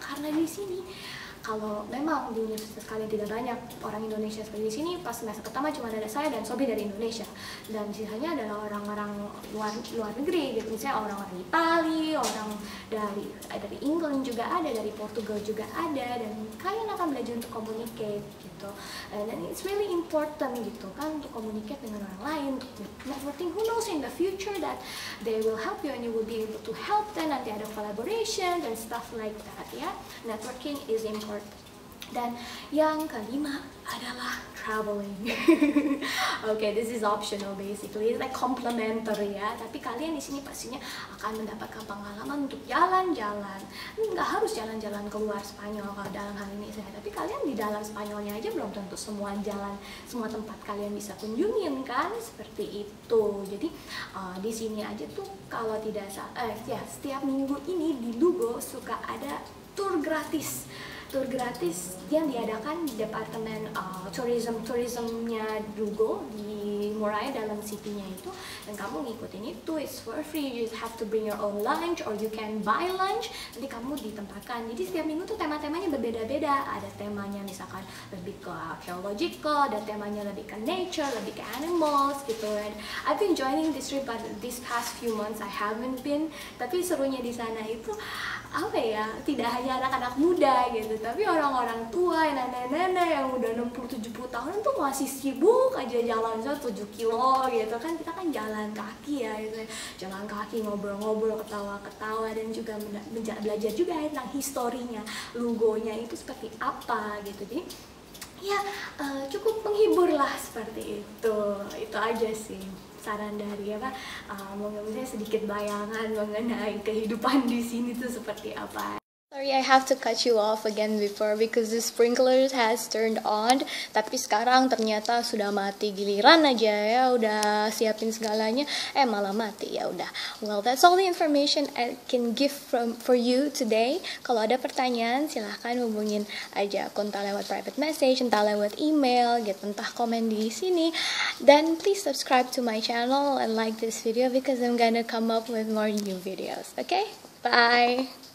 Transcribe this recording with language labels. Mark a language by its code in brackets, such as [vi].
[id] Karena di sini kalau memang di universitas kalian tidak banyak orang Indonesia seperti di sini, pas semester pertama cuma ada saya dan Sobi dari Indonesia, dan sisanya adalah orang-orang luar negeri gitu, misalnya orang-orang Itali, orang dari England juga ada, dari Portugal juga ada, dan kalian akan belajar untuk communicate gitu, dan [en] it's really important [id] gitu kan untuk communicate dengan orang lain, untuk networking. [en] Who knows in the future that they will help you and you will be able to help them, [id] nanti ada collaboration dan [en] stuff like that ya. Networking is important. [id] Dan yang kelima adalah traveling. [en] Okay, this is optional basically, it's like complementary ya. [id] Tapi kalian di sini pastinya akan mendapatkan pengalaman untuk jalan-jalan. Nggak harus jalan-jalan keluar Spanyol kalau dalam hal ini saya. Tapi kalian di dalam Spanyolnya aja belum tentu semua jalan, semua tempat kalian bisa kunjungin kan, seperti itu. Jadi di sini aja tuh kalau tidak salah, ya setiap minggu ini di Lugo suka ada tour gratis yang diadakan di Departemen Tourismnya Lugo di Moray dalam city-nya itu, dan kamu ngikutin itu, [en] it's for free. You have to bring your own lunch or you can buy lunch, [id] nanti kamu ditempatkan. Jadi setiap minggu tuh tema-temanya berbeda-beda. Ada temanya misalkan lebih ke archaeological, ada temanya lebih ke nature, lebih ke animals gitu. [en] And I've been joining this trip but this past few months I haven't been, [id] tapi serunya di sana itu apa ya, tidak hanya anak-anak muda gitu, tapi orang-orang tua, nenek-nenek yang udah 60-70 tahun tuh masih sibuk aja jalan 7 kilo gitu kan. Kita kan jalan kaki ya gitu, jalan kaki, ngobrol-ngobrol, ketawa-ketawa, dan juga belajar juga tentang historinya Lugonya itu seperti apa gitu. Jadi ya cukup menghibur lah seperti itu aja sih saran dari mungkin sedikit bayangan mengenai kehidupan di sini tuh seperti apa. [en] Sorry, I have to cut you off again before because the sprinklers has turned on. [id] Tapi sekarang ternyata sudah mati. Giliran aja ya udah siapin segalanya, malah mati. Ya udah. [en] Well, that's all the information I can give for you today. [id] Kalau ada pertanyaan silahkan hubungin aja aku entah lewat private message, entah lewat email, gitu, entah komen di sini. [en] Then please subscribe to my channel and like this video because I'm gonna come up with more new videos. Okay? Bye.